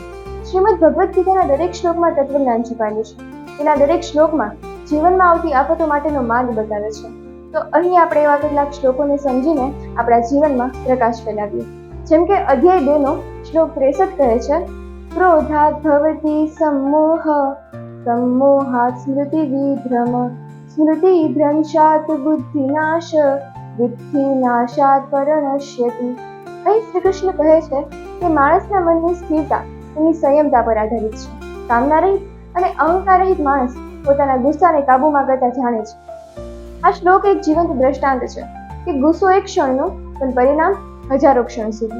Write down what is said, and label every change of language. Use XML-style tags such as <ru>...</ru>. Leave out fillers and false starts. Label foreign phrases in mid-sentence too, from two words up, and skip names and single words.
<gu>શ્રીમદ ભગવદ્ ગીતાના દરેક શ્લોકમાં તત્વજ્ઞાન છુપાયેલું છે. તેના દરેક શ્લોકમાં જીવનમાં આવતી આફતો માટેનો માર્ગ બતાવે છે. તો અહીં આપણે એવા કેટલાક શ્લોકોને સમજીને આપણા જીવનમાં પ્રકાશ ફેલાવીએ. જેમ કે અધ્યાય 2 નો શ્લોક 63 કહે છે,</gu> <sa>ક્રોધાત ભવતી સમ્મોહ सम्मोहात् स्मृतिविभ्रम स्मृतिभ्रंशात् बुद्धिनाश बुद्धिनाशात् परनश्यति.</sa> <gu>અહીં શ્રી કૃષ્ણ કહે છે કે માણસના મનની સ્થિરતા તેની સંયમતા પર આધારિત છે. કામના રહિત અને અહંકાર રહિત માણસ પોતાના ગુસ્સાને કાબૂમાં કરતા જાણે છે. આ શ્લોક એક જીવંત દ્રષ્ટાંત છે કે ગુસ્સો એક ક્ષણનો, પણ પરિણામ હજારો ક્ષણ સુધી.</gu>